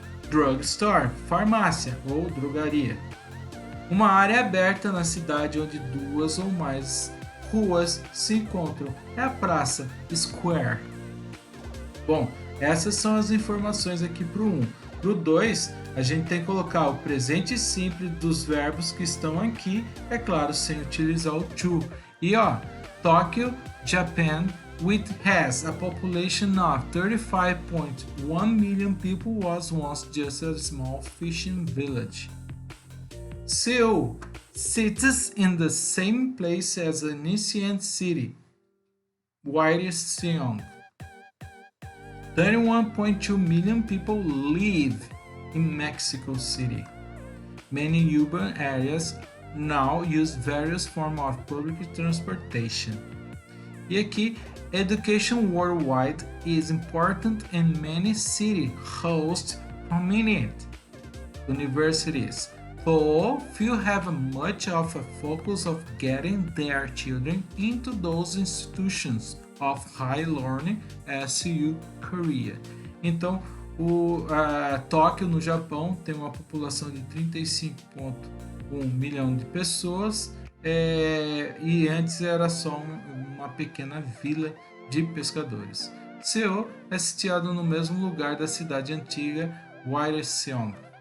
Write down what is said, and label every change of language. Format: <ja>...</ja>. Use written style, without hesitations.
<pt>Drugstore, farmácia ou drogaria. Uma área aberta na cidade onde duas ou mais ruas se encontram. É a praça, square. Bom, essas são as informações aqui para o 1. Para o 2, a gente tem que colocar o presente simples dos verbos que estão aqui, é claro, sem utilizar o to. E ó, Tóquio,</pt> <en>Japan, which has a population of 35.1 million people, was once just a small fishing village. Seoul sits in the same place as an ancient city, Hwayseong. 31.2 million people live in Mexico City. Many urban areas now use various forms of public transportation.</en> <pt>E aqui,</pt> <en>education worldwide is important and many cities host prominent universities. So few have much of a focus of getting their children into those institutions of high learning as Korea.</en> <pt>Então, Tóquio, no Japão, tem uma população de 35,1 milhão de pessoas e antes era só uma pequena vila de pescadores. Seul é sitiado no mesmo lugar da cidade antiga Hwayseong.</pt>